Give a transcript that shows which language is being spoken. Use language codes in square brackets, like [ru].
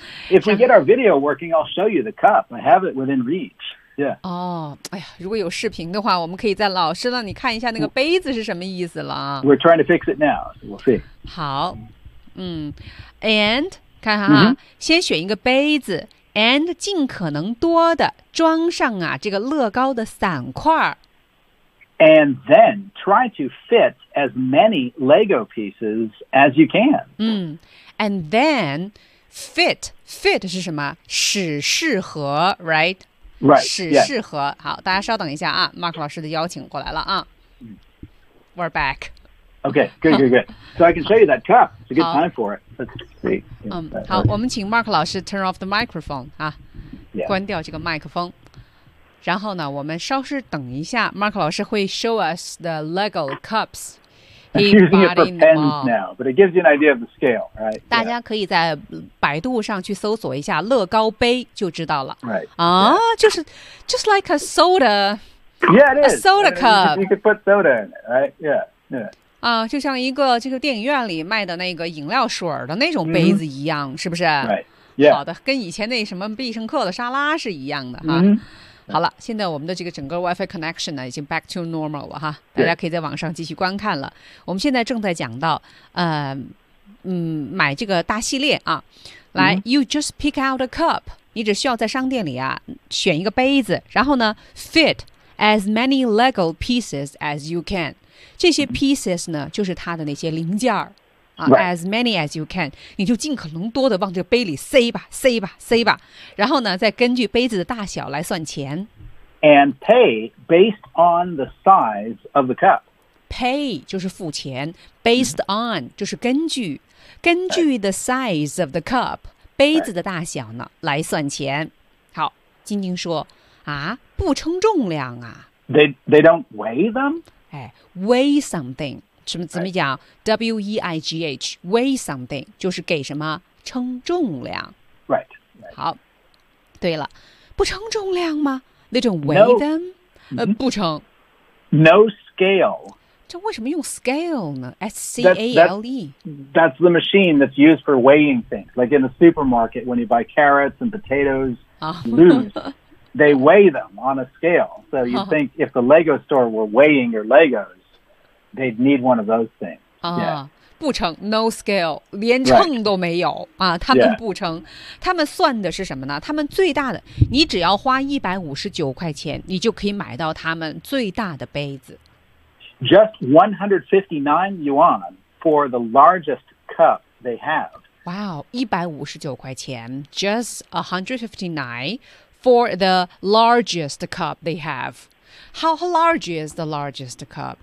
[en] ？If we get our video working, I'll show you the cup. I have it within reach. Yeah. [zh] 如果有视频的话，我们可以在老师那里看一下那个杯子是什么意思了。 [en] We're trying to fix it now. We'll see. 好，and。 [zh] 看哈，先选一个杯子 ，and 尽可能多的装上啊这个乐高的散块。 [en] And then try to fit as many Lego pieces as you can. And then fit 是什么？ [zh] 使适合 ，right？ [en] Right. [zh] 使适合。 [en] Yes. [zh] 好，大家稍等一下啊 ，Mark 老师的邀请过来了啊。 [en] We're back. Okay, good. So I can show you that cup. It's a good time for it. Let's see. [zh] Okay. 我们请 Mark 老师 [en] turn off the microphone [zh] 啊、 [en] yeah. [zh] 关掉这个麦克风。然后呢，我们稍事等一下 ，Mark 老师会 [en] show us the Lego cups. He's using it for pens now, but it gives you an idea of the scale, right? [zh] 大家可以在百度上去搜索一下乐高杯，就知道了。 [en] Right. 就是 just like a soda. Yeah, it is. A soda cup. You could put soda in it, right? Yeah. [zh] 就像一个这个电影院里卖的那个饮料水的那种杯子一样、是不是、 [en] right. yeah. [zh] 好的跟以前那什么必胜客的沙拉是一样的哈、好了现在我们的这个整个 WiFi connection 呢已经 [en] back to normal [zh] 了哈大家可以在网上继续观看了、我们现在正在讲到买这个大系列啊。来、 [en] mm-hmm. You just pick out a cup. [zh] 你只需要在商店里啊选一个杯子，然后呢 [en] fit as many Lego pieces as you can. [zh] 这些 pieces 呢就是它的那些零件啊、 [en] right. As many as you can. [zh] 你就尽可能多的往这个杯里塞吧塞吧塞吧，然后呢再根据杯子的大小来算钱。 [en] And pay based on the size of the cup. [zh] Pay 就是付钱， based on 就是根据，根据 [en] the size of the cup [zh] 杯子的大小呢来算钱。好，晶晶说啊，不称重量啊。 [en] They don't weigh them? [zh] 哎 ,weigh something, 什么怎么讲 ?W-E-I-G-H, weigh something, 就是给什么称重量。 [en] Right. [zh] 好，对了，不称重量吗？ [en] They don't weigh them? [zh] 不称。 [en] No scale. [zh] 这为什么用 scale 呢 ?S-C-A-L-E. [en] That's the machine that's used for weighing things. Like in the supermarket, when you buy carrots and potatoes, loose, they weigh them on a scale. So you'd think if the Lego store were weighing your Legos, they'd need one of those things. Yeah. [zh] 不称 no scale, 连秤都没有、 [en] right. [zh] 啊、他们不称、 [en] yeah. [zh] 他们算的是什么呢，他们最大的，你只要花159块钱你就可以买到他们最大的杯子。 [en] Just 159 yuan for the largest cup they have. Wow, 159块钱 just 159 for the largest cup they have. How large is the largest cup?